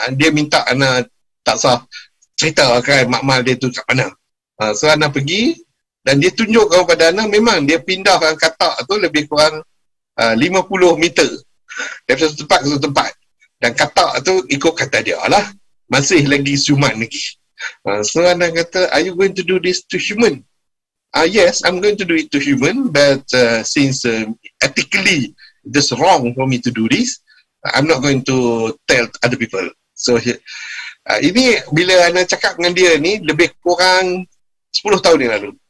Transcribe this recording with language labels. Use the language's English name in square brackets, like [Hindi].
[Malay] Dia minta Ana tak sah ceritakan makmal dia tu kat mana. So Ana pergi dan dia tunjukkan kepada Ana, memang dia pindahkan katak tu lebih kurang 50 meter dari satu tempat ke satu tempat. Dan katak tu ikut kata dia lah, masih lagi siuman lagi. So Ana kata, [English] are you going to do this to human? Yes, I'm going to do it to human, but since ethically it's wrong for me to do this, I'm not going to tell other people. [Malay] So ini bila Ana cakap dengan dia ni lebih kurang 10 tahun yang lalu.